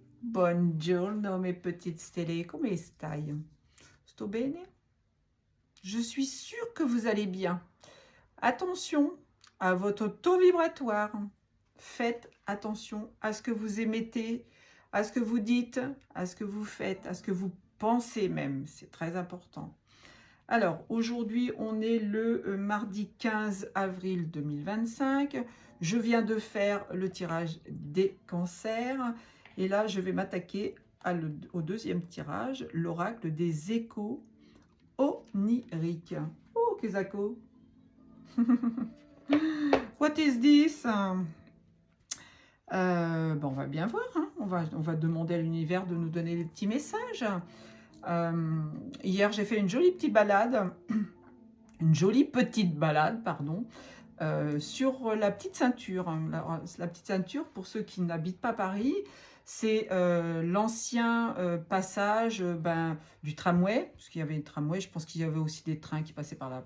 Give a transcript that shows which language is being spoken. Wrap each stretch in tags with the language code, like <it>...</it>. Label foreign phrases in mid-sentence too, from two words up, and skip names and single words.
<it>Buongiorno</it> <fr>mes petites</fr> <it>stelle, come stai? Sto bene?</it> <fr>Je suis sûre que vous allez bien. Attention à votre taux vibratoire. Faites attention à ce que vous émettez, à ce que vous dites, à ce que vous faites, à ce que vous pensez même. C'est très important. Alors, aujourd'hui, on est le mardi 15 avril 2025. Je viens de faire le tirage des cancers. Et là, je vais m'attaquer au deuxième tirage, l'oracle des échos oniriques. Oh, Kezako!</fr> <en>What is this?</en> <fr>On va bien voir. Hein. On va demander à l'univers de nous donner des petits messages. Hier, j'ai fait une jolie petite balade. Une jolie petite balade, pardon. Sur la petite ceinture. La petite ceinture, pour ceux qui n'habitent pas Paris, c'est l'ancien passage du tramway, parce qu'il y avait une tramway, je pense qu'il y avait aussi des trains qui passaient par là.</fr>